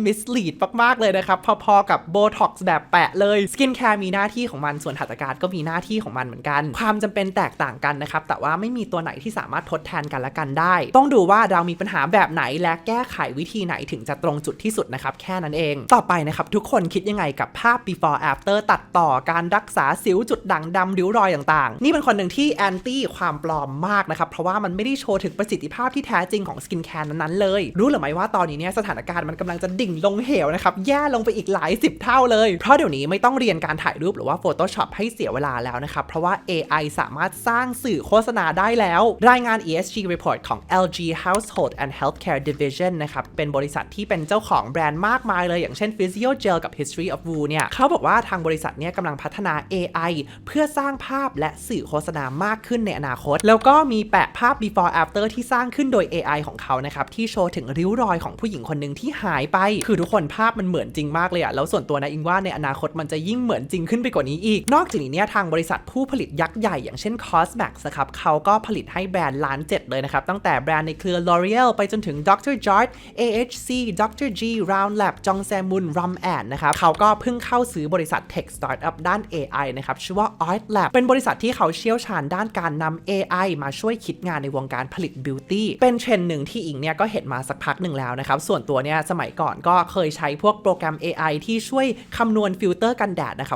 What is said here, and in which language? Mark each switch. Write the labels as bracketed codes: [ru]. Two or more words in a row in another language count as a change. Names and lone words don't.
[th] mislead มากๆเลยนะครับพอๆกับ Botox แบบแปะเลยสกินแคร์มีหน้าที่ของมันส่วนหัตถการก็มีหน้าที่ของมันเหมือนกันความจำเป็นแตกต่างกันนะครับแต่ว่าไม่มีตัวไหนที่สามารถทดแทนกันและกันได้ต้องดูว่าเรามีปัญหาแบบไหนและแก้ไขวิธีไหนถึงจะตรงจุดที่สุดนะครับแค่นั้นเองต่อไปนะครับ ทุกคนคิดยังไงกับภาพ [en] before after [th] ตัดต่อการรักษาสิวจุดด่างดำริ้วรอยต่างๆนี่เป็นคนหนึ่งที่แอนตี้ความปลอมมากนะครับเพราะว่ามันไม่ได้โชว์ถึงประสิทธิภาพที่แท้จริงของสกินแคร์นั้นๆเลยรู้หรือไม่ว่าตอนนี้เนี่ยสถานการณ์มันกำลั งจะดิ่งลงเหวนะครับแย่ลงไปอีกหลาย10เท่าเลยเพราะเดี๋ยวนี้ไม่ต้องเรียนการถ่ายรูปหรือว่า Photoshop ให้เสียเวลาแล้วนะครับเพราะว่า AI สามารถสร้างสื่อโฆษณาได้แล้วรายงาน [en] ESG report [th] ของ LG Household and Healthcare Division นะครับเป็นบริษัทที่เป็นเจ้าของแบรนด์มากมายเลยอย่างเช่น Physiogel กับ History of Woo เนี่ยเขาบอกว่าทางบริษัทเนี่ยกำลังพัฒนา AI เพื่อสร้างภาพและสื่อโฆษณามากขึ้นในอนาคตแล้วก็มีแปะภาพ [en] before after [th] ที่สร้างขึ้นโดย AI ของเขานะครับที่โชว์ถึงริ้วรอยของผู้หญิงคนหนึ่งที่หายไปคือทุกคนภาพมันเหมือนจริงมากเลยอะแล้วส่วนตัวนะอิงว่าในอนาคตมันจะยิ่งเหมือนจริงขึ้นไปกว่านี้อีกนอกจากนี้เนี่ยทางบริษัทผู้ผลิตยักษ์ใหญ่อย่างเช่น Cosmax นะครับเขาก็ผลิตให้แบรนด์ล้าน7เลยนะครับตั้งแต่แบรนด์ในเครือ L'Oreal ไปจนถึง Dr. Jart AHC Dr. G Round Lab Jongsaemun Rum& นะครับเขาก็เพิ่งเข้าซื้อบริษัท [en] Tech Startup [th] ด้าน AI นะครับชื่อว่า Art Lab เป็นบริษัทที่เขาเชี่ยวชาญด้านการนำ AI มาช่วยคิดงานในวงการผลิต Beauty เป็นเทร นด์หนึ่งที่อิงเนี่ยก็เห็นมาสักพักหนึ่งแล้วนะครับส่วนตัวเนี่ยสมัยก่อนก็เคยใช้พวกโปรแกรม AI ที่ช่วยคำนวณฟิลเตอร์กันแดดนะครับ